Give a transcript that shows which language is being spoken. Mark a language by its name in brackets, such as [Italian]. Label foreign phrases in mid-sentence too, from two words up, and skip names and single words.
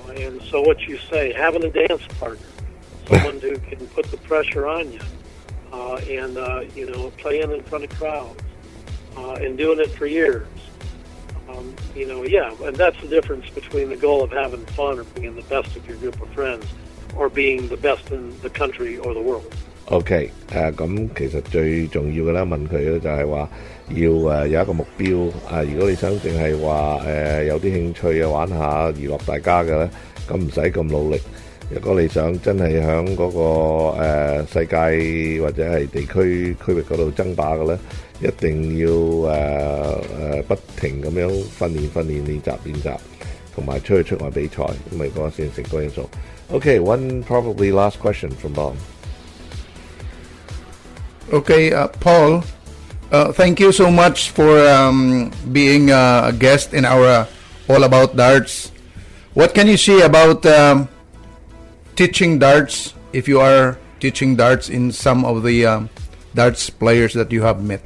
[English] And so what you say, having a dance partner, someone who can put the pressure on you, and, playing in front of crowds, and doing it for years. And that's the difference between the goal of having fun or being the best of your group of friends or being the best in the country or the world. [Cantonese] OK，咁其實最重要嘅咧，問佢咧就係話要有一個目標如果你想淨係話有啲興趣嘅玩下娛樂大家嘅咧，咁唔使咁努力。如果你想真係響嗰個世界或者係地區域嗰度爭霸嘅咧，一定要不停咁樣訓練練習，同埋出外比賽，咁咪嗰個先成功因素。 [English] Okay, one probably last question from Bob. Okay, Paul, thank you so much for being a guest in our All About Darts. What can you say about teaching darts, if you are teaching darts in some of the darts players that you have met?